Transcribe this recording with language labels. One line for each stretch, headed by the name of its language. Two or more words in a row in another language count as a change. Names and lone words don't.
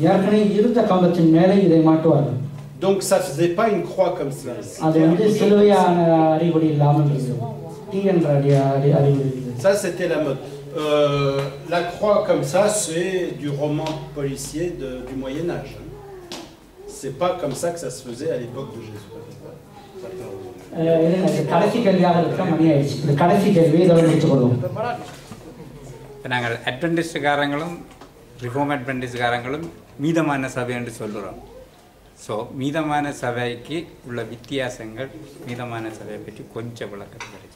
French: Donc ça faisait pas une croix comme cela. Ça c'était la mode. La croix comme ça, c'est du roman policier du Moyen-Âge. C'est pas comme ça que ça se faisait à l'époque de Jésus.
Tamil: நாங்கள் அட்வென்டிஸ்டுக்காரங்களும் ரிஃபார்ம் அட்வென்டிஸ்டுக்காரங்களும் மீதமான சபை என்று சொல்கிறோம். ஸோ மீதமான சபைக்கு உள்ள வித்தியாசங்கள் மீதமான சபையை பற்றி கொஞ்சம் விளக்கம் கிடைக்கும்.